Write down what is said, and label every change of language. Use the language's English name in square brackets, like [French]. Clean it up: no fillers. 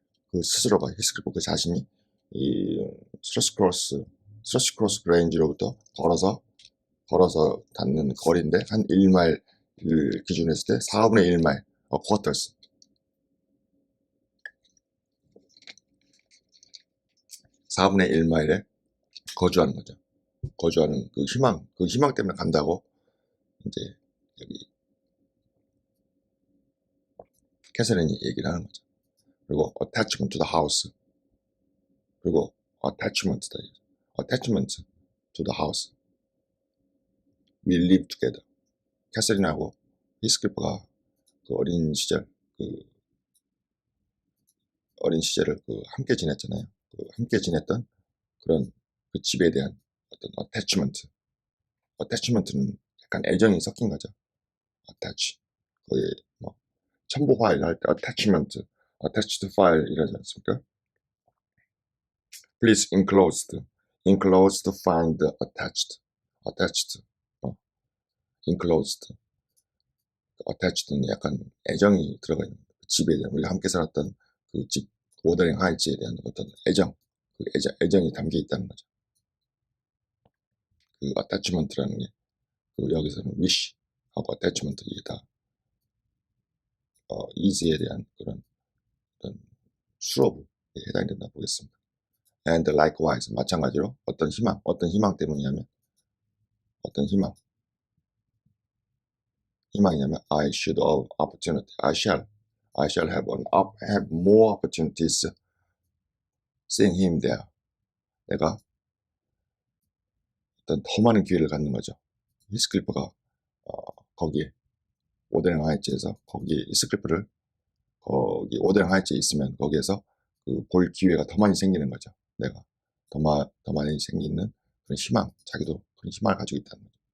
[Korean] 그 스스로가 히스클리프 그 자신이 이 스러시크로스 그레인지로부터 걸어서 닿는 거리인데 한 1마일을 기준으로 했을 때 4분의 1마일 쿼터스 4분의 1마일에 거주하는 거죠. 거주하는 그 희망 때문에 간다고 이제 여기 캐서린이 얘기를 하는 거죠. 그리고 [English] attachment to the house. 그리고 attachment to the house. We live together. [Korean] 캐서린하고 히스클리프가 그 어린 시절을 함께 지냈잖아요. 그 함께 지냈던 그런 그 집에 대한 어떤 attachment는 약간 애정이 섞인 거죠. [English] attach. [Korean] 거의 뭐 첨부 파일 할 때 attached file 이러지 않습니까? [English] Please enclosed find attached, [Korean] enclosed, attached는 약간 애정이 들어가 있는 집에 대한 우리가 함께 살았던 그 집 워더링 하이츠에 대한 어떤 애정이 담겨 있다는 거죠. 그 attachment라는 게 그 여기서는 wish하고 attachment 이게 다 easy에 대한 그런 어떤 수업에 해당이 된다 보겠습니다. [English] And likewise [Korean] 마찬가지로 어떤 희망 때문이냐면 희망이냐면 [English] I should have opportunity. I shall have more opportunities seeing him there. [Korean] 내가 어떤 더 많은 기회를 갖는 거죠. 히스클리프가 거기에 오데링 하이츠에서 거기 히스클리프를 거기 오데링 하이츠에 있으면 거기에서 그 볼 기회가 더 많이 생기는 거죠. 내가 더 많이 생기는 그런 희망, 자기도 그런 희망을 가지고 있다는 거죠.